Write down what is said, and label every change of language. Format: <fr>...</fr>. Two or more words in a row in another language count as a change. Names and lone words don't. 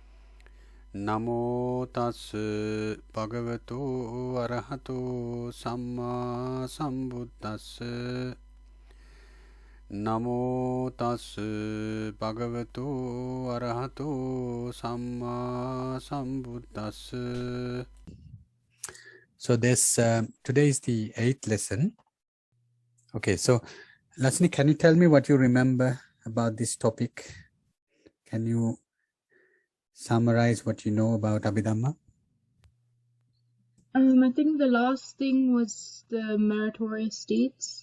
<pi>Namo tas bhagavato arahato samma sambuddhassa. Namo tas bhagavato arahato samma sambuddhassa.</pi> <en>So this today is the 8th lesson. Okay, so Lasni, can you tell me what you remember about this topic? Can you summarize what you know about Abhidhamma? I think the last thing was the meritorious deeds.</en>